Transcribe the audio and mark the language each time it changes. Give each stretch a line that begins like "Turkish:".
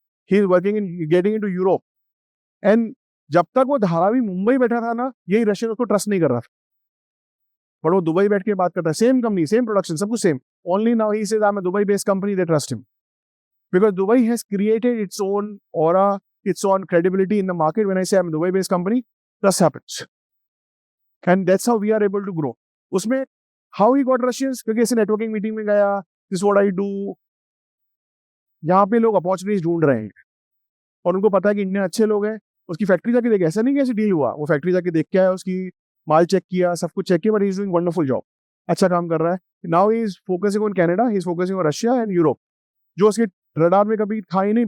English: He is working in getting into Europe.
Hindi: And जब तक वो धारावी मुंबई बैठा था ना, यही रशियन उसको ट्रस्ट नहीं कर रहा था।
English: but
Hindi: वो दुबई बैठ के बात करता है,
English: Same company, same production, सब कुछ same. Only now he says I am a Dubai based company, they trust him because Dubai has created its own aura, its own credibility in the market. When I say I'm a Dubai based company, trust happens, and that's how we are able to grow.
Hindi: उसमें
English: how he got Russians,
Hindi: क्योंकि ऐसे networking meeting में गया,
English: this is what I do।
Hindi: यहाँ पे लोग opportunities ढूंढ रहे हैं और उनको पता है कि इंडियन अच्छे लोग हैं। उसकी फैक्ट्री जाके देखे, ऐसा नहीं कि ऐसे डील हुआ, वो फैक्ट्री जाके देख के आया, उसकी माल चेक किया, सब कुछ चेक किया,
English: but he is doing wonderful job,
Hindi: अच्छा काम कर रहा है।
English: now he is focusing on Canada, he is focusing on Russia and Europe,
Hindi: जो उसके रडार में कभी था ही नहीं।